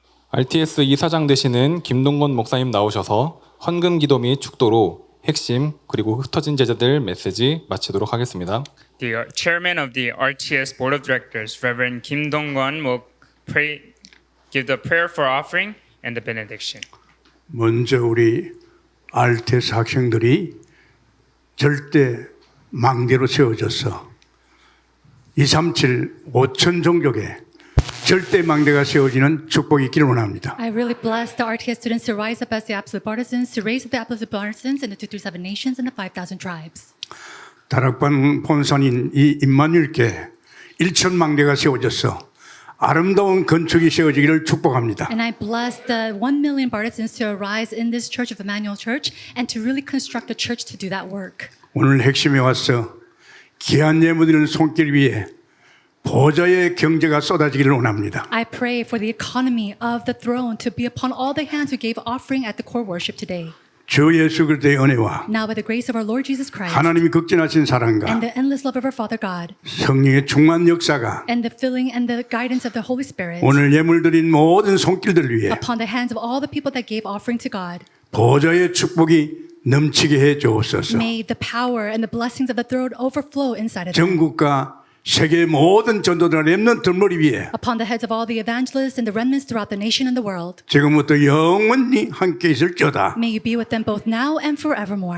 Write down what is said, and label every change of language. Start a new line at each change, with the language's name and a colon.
Korean: RTS 이사장 되시는 김동건 목사님 나오셔서 헌금 기도 및 축도로 핵심 그리고 흩어진 제자들 메시지 마치도록 하겠습니다.
English: The chairman of the RTS Board of Directors, Reverend Kim Dong-gon, will give the prayer for offering and the benediction.
Korean: 먼저 우리 RTS 학생들이 절대 망대로 세워져서 237 5천 종족에 절대 망대가 세워지는 축복이 있기를 원합니다.
English: I really bless the RTS students to rise up as the absolute partisans, to raise up the absolute partisans in the 237 nations and the 5,000 tribes.
Korean: 다락방 본산인 이 임마누엘께 1천 망대가 세워져서 아름다운 건축이 세워지기를 축복합니다.
English: And I bless the 1 million partisans to arise in this church of Emmanuel Church and to really construct a church to do that work.
Korean: 오늘 핵심에 와서 귀한 예물드리는 손길 위에 보좌의 경제가 쏟아지기를 원합니다.
English: I pray for the economy of the throne to be upon all the hands who gave offering at the core worship today.
Korean: 주 예수 그리스도의 은혜와
English: Now by the grace of our Lord Jesus Christ
Korean: 하나님이 극진하신 사랑과
English: and the endless love of our Father God
Korean: 성령의 충만 역사가
English: and the filling and the guidance of the Holy Spirit
Korean: 오늘 예물 드린 모든 손길들 위에
English: upon the hands of all the people that gave offering to God.
Korean: 보좌의 축복이 넘치게 해 주옵소서.
English: May the power and the blessings of the throne overflow inside of them.
Korean: 전국과 세계 모든 전도들 렘넌트 머리 위에
English: Upon the heads of all the evangelists and the remnants throughout the nation and the world.
Korean: 지금부터 영원히 함께 있을지어다.
English: May you be with them both now and forevermore.